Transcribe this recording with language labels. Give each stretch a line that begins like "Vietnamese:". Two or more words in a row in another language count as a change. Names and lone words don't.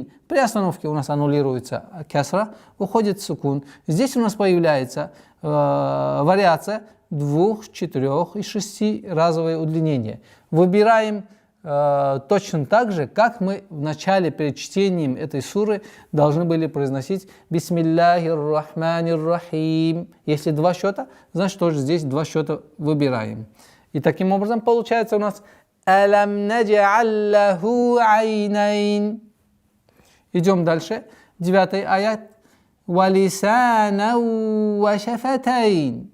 Russian: При остановке у нас аннулируется кесра, уходит сукун. Здесь у нас появляется вариация 2, 4 и 6 разовое удлинение. Выбираем точно так же, как мы в начале перед чтением этой суры должны были произносить
Arabic: بسم الله الرحمن الرحيم.
Russian: Если 2 счета, значит тоже здесь 2 счета выбираем. И таким образом получается у нас
Arabic: ألم نجعل له عينين.
Russian: Идем дальше. 9 аят.
Arabic: ولسانا وشفتين.